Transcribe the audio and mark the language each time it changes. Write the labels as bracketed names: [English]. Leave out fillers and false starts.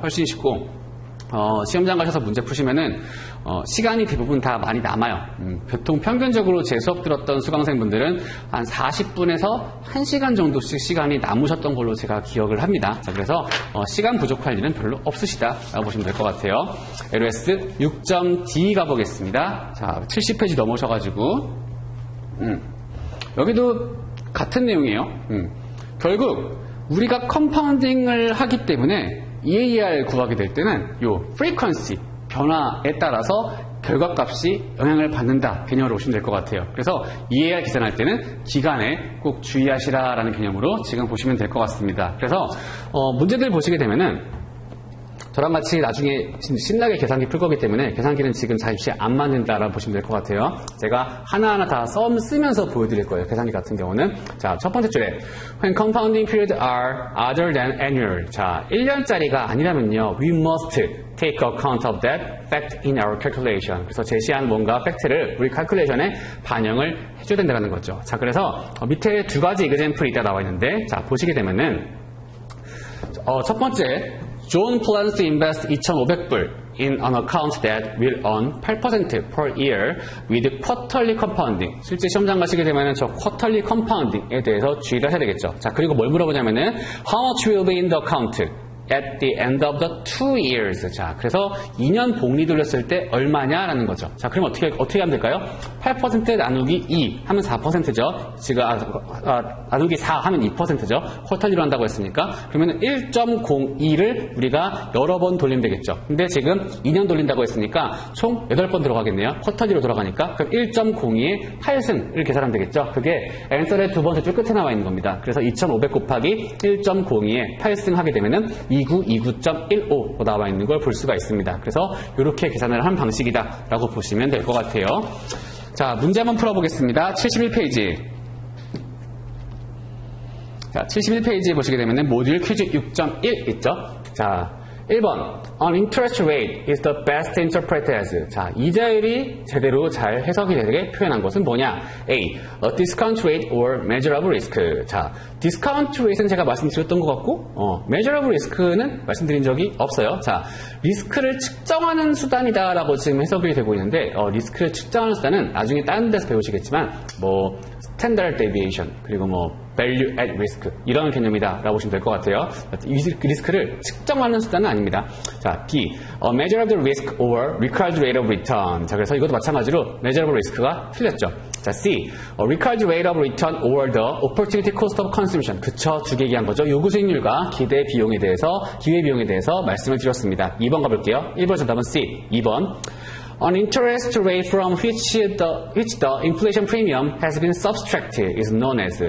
[Korean] 훨씬 쉽고 시험장 가셔서 문제 푸시면은 시간이 대부분 다 많이 남아요. 보통 평균적으로 제 수업 들었던 수강생분들은 한 40분에서 1시간 정도씩 시간이 남으셨던 걸로 제가 기억을 합니다. 자, 그래서 시간 부족할 일은 별로 없으시다라고 보시면 될 것 같아요. LOS 6.D 가보겠습니다. 자, 70페이지 넘으셔가지고 여기도 같은 내용이에요. 결국 우리가 컴파운딩을 하기 때문에 EAR 구하게 될 때는 요 frequency 변화에 따라서 결과값이 영향을 받는다 개념으로 보시면 될 것 같아요. 그래서 EAR 계산할 때는 기간에 꼭 주의하시라라는 개념으로 지금 보시면 될 것 같습니다. 그래서 문제들 보시게 되면은 저랑 같이 나중에 신나게 계산기 풀 거기 때문에 계산기는 지금 잠시 안 맞는다라고 보시면 될 것 같아요. 제가 하나하나 다 쓰면서 보여드릴 거예요. 계산기 같은 경우는. [English] 자, 첫 번째 줄에 When compounding periods are other than annual. [Korean] 자, 1년짜리가 아니라면요. [English] We must take account of that fact in our calculation. [Korean] 그래서 제시한 뭔가 팩트를 우리 calculation에 반영을 해줘야 된다는 거죠. 자, 그래서 밑에 두 가지 example이 있다 나와 있는데 자, 보시게 되면은 첫 번째 [English] John plans to invest 2,500불 in an account that will earn 8% per year with quarterly compounding. [Korean] 실제 시험장 가시게 되면 저 quarterly compounding에 대해서 주의를 하셔야 되겠죠. [English] 자, [Korean] 그리고 뭘 물어보냐면은 [English] How much will be in the account at the end of the 2 years. [Korean] 자, 그래서 2년 복리 돌렸을 때 얼마냐라는 거죠. 자, 그럼 어떻게 하면 될까요? 8% 나누기 2 하면 4%죠. 지금 나누기 4 하면 2%죠. 쿼터리로 한다고 했으니까. 그러면 1.02를 우리가 여러 번 돌리면 되겠죠. 근데 지금 2년 돌린다고 했으니까 총 8번 들어가겠네요. 쿼터리로 돌아가니까. 그럼 1.02의 8승을 계산하면 되겠죠. 그게 앤서의 두 번째 줄 끝에 나와 있는 겁니다. 그래서 2,500 곱하기 1.02의 8승 하게 되면은 2929.15로 나와 있는 걸 볼 수가 있습니다. 그래서 이렇게 계산을 한 방식이다 라고 보시면 될 것 같아요. 자, 문제 한번 풀어보겠습니다. 71페이지. 자, 71페이지 보시게 되면 모듈 퀴즈 6.1 있죠? 자, [English] 1번, an interest rate is the best interpreted as. [Korean] 자, 이자율이 제대로 잘 해석이 되게 표현한 것은 뭐냐? [English] A, a discount rate or measure of risk. [Korean] 자, discount rate는 제가 말씀드렸던 것 같고, measure of risk는 말씀드린 적이 없어요. 자, 리스크를 측정하는 수단이다라고 지금 해석이 되고 있는데, 리스크를 측정하는 수단은 나중에 다른 데서 배우시겠지만, 뭐, standard deviation, 그리고 뭐, value at risk 이런 개념이다라고 보시면 될 것 같아요. 이 리스크를 측정하는 수단은 아닙니다. [English] 자, B, a measure of the risk or required rate of return. [Korean] 자, 그래서 이것도 마찬가지로 measure of risk가 틀렸죠. [English] 자, C, a required rate of return or the opportunity cost of consumption. [Korean] 그쵸, 두 개 얘기한 거죠. 요구 수익률과 기대 비용에 대해서, 기회 비용에 대해서 말씀을 드렸습니다. 2번 가볼게요. 1번 정답은 C. 2번. [English] An interest rate from which the inflation premium has been subtracted is known as.